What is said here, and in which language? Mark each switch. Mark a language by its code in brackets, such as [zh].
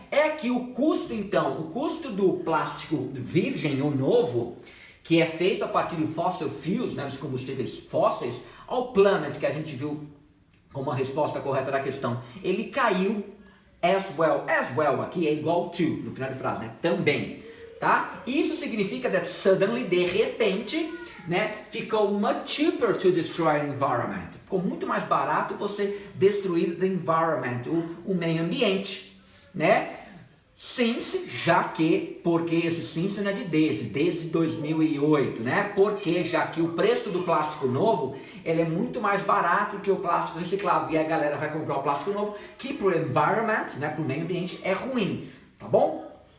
[pt] É que o custo, então, o custo do plástico virgem ou novo, que é feito a partir de [en] fossil fuels, [pt] né, dos combustíveis fósseis, ao planet, que a gente viu como a resposta correta da questão, ele caiu [en] as well [pt] aqui é igual to, no final de frase, né? Também, tá? Isso significa [en] that suddenly, [pt] de repente, né? Ficou [en] much cheaper to destroy the environment. [pt] Ficou muito mais barato você destruir [en] the environment, [pt] o meio ambiente, né? Since, já que, porque esse since não é de desde 2008, né? Porque já que o preço do plástico novo, ele é muito mais barato que o plástico reciclável. E a galera vai comprar o plástico novo, que pro environment, né, pro meio ambiente, é ruim, tá bom?